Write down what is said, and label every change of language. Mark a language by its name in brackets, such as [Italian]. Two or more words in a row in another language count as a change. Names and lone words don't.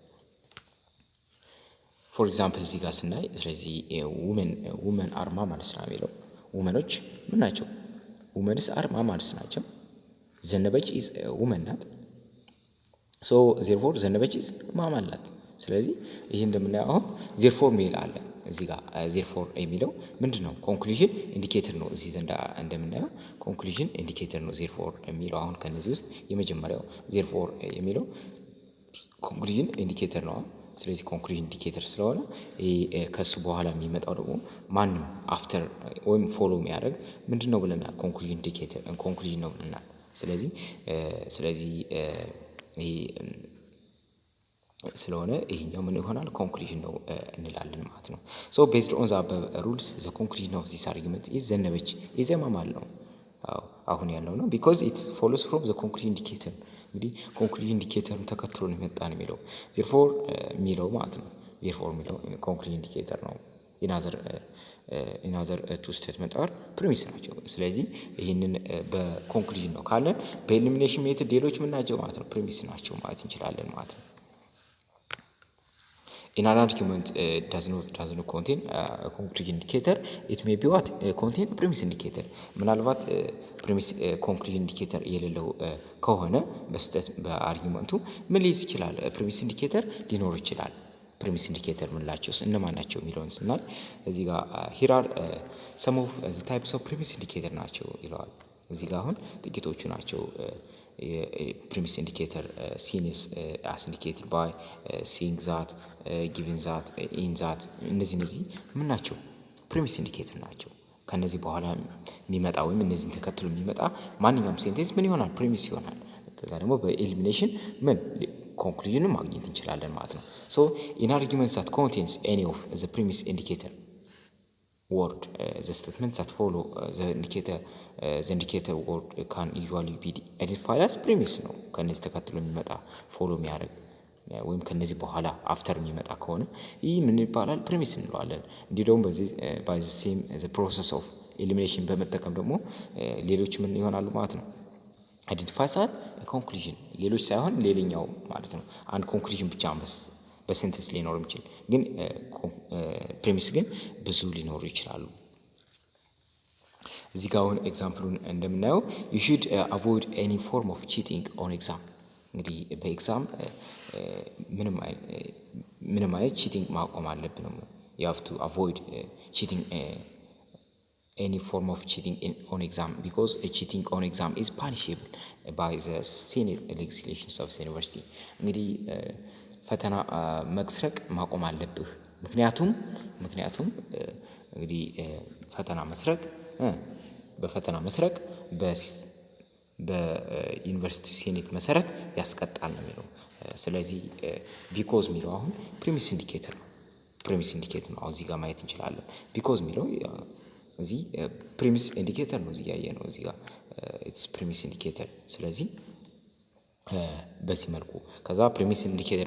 [English] for example [Amharic] እዚህ ጋር ስናይ ስለዚህ [English] women are mammals [Amharic] ነው የሚለው ውመኖች ምን ናቸው [English] women are mammals [Amharic] ናቸው። ዘነበች is woman ናት [English] so therefore [Amharic] ዘነበች [English] is mammal [Amharic] ናት። ስለዚህ ይሄ እንደምናየው አሁን therefore ሜል አለ እዚህ ጋር therefore የሚለው ምንድነው [English] conclusion indicator [Amharic] ነው። እዚህ ዘንዳ እንደምናየው [English] conclusion indicator [Amharic] ነው therefore የሚለው አሁን ከነዚህ ውስጥ የመጀመሪያው therefore የሚለው [English] conclusion indicator [Amharic] ነው። ስለዚህ [English] conclusion indicator [Amharic] ስለሆነ ከሱ በኋላ የሚመጣው ደግሞ ማንም አፍተር ወይም ፎሎ የሚያደርግ ምንድነው ብለናል [English] conclusion indicator conclusion [Amharic] ነው ብለናል። ስለዚህ ይሄ ስለሆነ ይሄኛው ምን ይሆናል ኮንክሉዥን ነው እንላለን ማለት ነው። [English] so based on the above rules the conclusion of this argument is [Amharic] ዘነበች [English] is mammal [Amharic] ነው አሁን ያለው ነው [English] because it follows from the conclusion indicator [Amharic] እንግዲህ [English] conclusion indicator [Amharic] ተከትሎ ነው የመጣ ነው የሚለው therefore የሚለው ማለት ነው። therefore የሚለው [English] conclusion indicator [Amharic] ነው። [English] in other two statement are premise [Amharic] ናቸው። ስለዚህ ይሄንን በኮንክሉዥን ነው ካለን [English] elimination method [Amharic] ሌሎች ምን ናቸው ማለት ነው ፕሪሚስ ናቸው ማለት እንችላለን ማለት ነው። [English] in an argument does not contain a conclusion indicator it may be what contain a premise indicator [Amharic] ምናልባት [English] premise conclusion indicator [Amharic] የሌለው ከሆነ በአርጊመንቱ ምን ሊይዝ ይችላል [English] premise indicator [Amharic] ሊኖር ይችላል። [English] premise indicator [Amharic] ምንላቸውስ እነማን ናቸው የሚለውን ስናይ እዚህ ጋር [English] here are some of the types of premise indicator [Amharic] ናቸው ይለዋል። እዚህ ጋር አሁን ጥቂቶቹ ናቸው [English] premise indicator seen as indicated by seeing that given that in that [Amharic] እነዚህ ምን ናቸው [English] premise indicator [Amharic] ናቸው። ከነዚህ በኋላ የሚመጣ ወይም እነዚህን ተከትሎ የሚመጣ ማንኛውም ሴንቴንስ ምን ይሆናል premise ይሆናል። ከዛ ደግሞ በኤሊሚኔሽን ምን ኮንክሉዥን ማግኘት እንችላለን ማለት ነው። [English] so in arguments that contains any of the premise indicator word the statements that follow the indicator word can usually be identified as premise [Amharic] ነው። ከነዚህ ተከትሎ የሚመጣ ፎሎ የሚያደርግ ወይም ከነዚህ በኋላ አፍተር የሚመጣ ከሆነ ይህ ምን ይባላል premise እንለዋለን። እንዲህ ደግሞ በዚህ [English] by the same the process of elimination [Amharic] በመጠቀም ደግሞ ሌሎች ምን ይሆናሉ ማለት ነው [English] identify as conclusion [Amharic] ሌሎች ሳይሆን ሌላኛው ማለት ነው። አንድ ኮንክሉዥን ብቻ በሴንተንስ ሊኖር የሚችል ግን ፕሪሚስ ግን ብዙ ሊኖሩ ይችላሉ። እዚህ ጋር አሁን ኤግዛምፕሉን እንደምናየው [English] you should avoid any form of cheating on exam [Amharic] እንግዲህ በኤግዛም ምንም አይነት ቺቲንግ ማቆም አለብን ነው [English] you have to avoid cheating any form of cheating on exam because a cheating on exam is punishable by the Senate legislations of the university [Amharic] እንግዲህ ፈተና መቅስረቅ ማቆም አለብህ ምክንያቱም እንግዲህ ፈተና መስረቅ በዩኒቨርሲቲ ሴኔት መሰረት ያስቀጣል ነው የሚለው ስለዚህ ቢኮዝ የሚለው አሁን [English] premise indicator [Amharic] ነው እዚህ ጋር ማየት እንችላለን ቢኮዝ የሚለው እዚህ [English] premise indicator [Amharic] ነው እዚህ ያየ ነው እዚህ ጋር [English] it's premise indicator [Amharic] ስለዚህ በዚህ መልኩ ከዛ [English] premise indicator